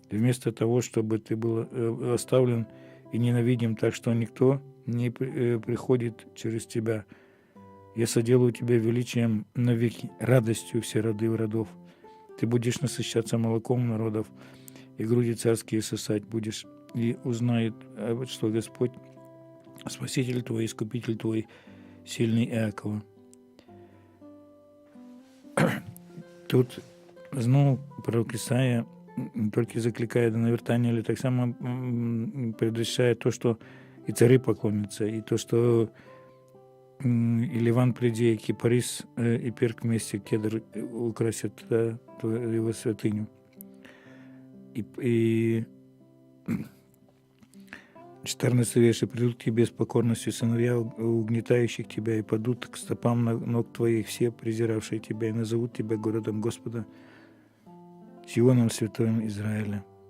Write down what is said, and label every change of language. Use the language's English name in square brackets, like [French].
[Russian] И вместо того, чтобы ты был оставлен и ненавидим, так что никто не приходит через тебя, я соделаю тебя величием навеки, радостью все роды родов. Ты будешь насыщаться молоком народов, и груди царские сосать будешь, и узнает, что Господь, Спаситель твой, Искупитель твой, сильный Иакова». [Ukrainian] Тут знову пророк Ісая тільки закликає до навертання, але так само предвещає то, що і цари поклоняться, і то, що [Russian] и Ливан приди, и кипарис, и перк вместе, кедр украсят его святыню. И 14 верш: «Придут к тебе с покорностью сыновья, угнетающих тебя, и падут к стопам ног твоих все, презиравшие тебя, и назовут тебя городом Господа, Сионом святым Израиля».